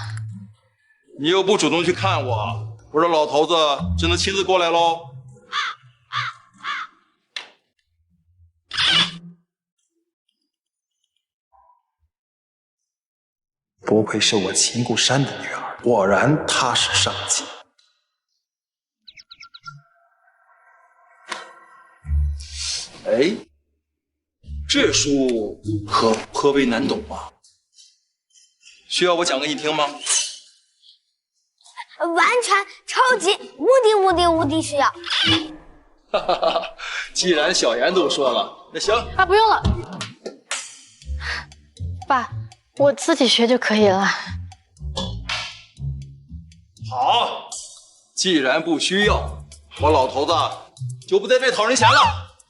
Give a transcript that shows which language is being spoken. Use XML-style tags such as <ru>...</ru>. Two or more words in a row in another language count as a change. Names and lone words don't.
<zh>你又不主動去看我，我這老頭子只能親自過來嘍。不愧是我秦固山的女兒，果然踏實上進。哎，這書頗為難懂啊，需要我講給你聽嗎？完全超級無敵需要。哈哈哈！既然小妍都說了，那行啊，不用了，爸，我自己學就可以了。好，既然不需要，我老頭子就不在這討人嫌了。</zh>